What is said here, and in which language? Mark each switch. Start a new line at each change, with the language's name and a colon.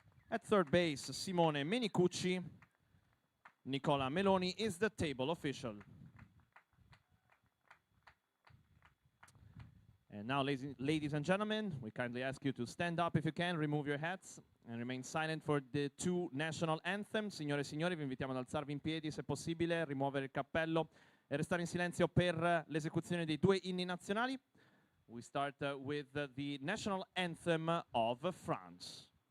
English: At third base, Simone Menicucci. Nicola Meloni is the table official. And now, ladies and gentlemen, we kindly ask you to stand up if you can, remove your hats, and remain silent for the two national anthems.
Italian: Signore e signori, vi invitiamo ad alzarvi in piedi, se possibile, rimuovere il cappello e restare in silenzio per l'esecuzione dei due inni nazionali.
English: We start with the national anthem of France.